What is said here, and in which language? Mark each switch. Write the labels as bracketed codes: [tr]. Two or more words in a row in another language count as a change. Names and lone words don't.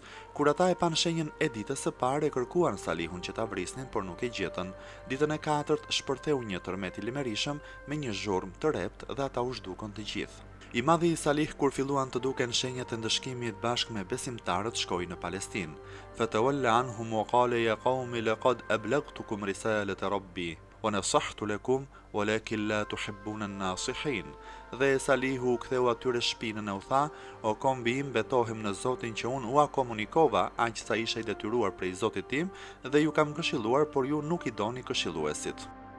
[sq] Kur ata e pan shenjën e ditës së parë, e kërkuan Salihun që ta vrisnin, por nuk e gjetën. Ditën e katërt shpërtheu një tërmet i limerishëm me një zhurmë të rept dhe ata u zhdukën të gjithë. I madhi i Salih, kur filluan të duken shenjat e ndëshkimit bashkë me besimtarët, shkoi në Palestinë. [ar] فتولى عنهم وقال يا قوم لقد أبلغتكم رسالة ربي ونصحت لكم ولكن لا تحبون الناصحين. [sq] Dhe Salihu u ktheu atyre shpinën e u tha: o kombi im, betohem në Zotin që unë ua komunikova aq sa isha i detyruar prej Zotit tim dhe ju kam këshilluar, por ju nuk i doni këshilluesit.